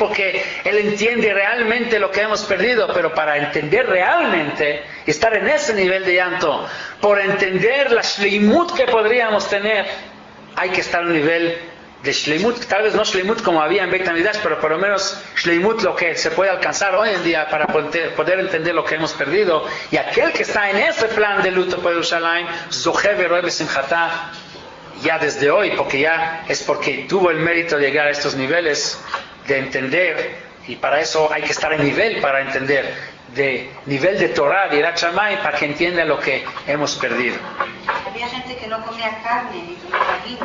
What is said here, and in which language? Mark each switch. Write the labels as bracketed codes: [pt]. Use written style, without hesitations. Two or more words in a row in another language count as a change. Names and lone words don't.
[es] Porque él entiende realmente lo que hemos perdido, pero para entender realmente, estar en ese nivel de llanto, por entender la shleimut que podríamos tener, hay que estar en un nivel de shleimut, tal vez no shleimut como había en Beit HaMikdash, pero por lo menos shleimut lo que se puede alcanzar hoy en día para poder entender lo que hemos perdido. Y aquel que está en ese plan de luto por Yerushalayim, [he] זוכה ורואה בשמחתה, [es] ya desde hoy, porque ya es porque tuvo el mérito de llegar a estos niveles de entender, y para eso hay que estar en nivel para entender, de nivel de Torah, de [he] יראת שמים, [es] para que entienda lo que hemos perdido. Había gente que no comía carne ni tomaba vino.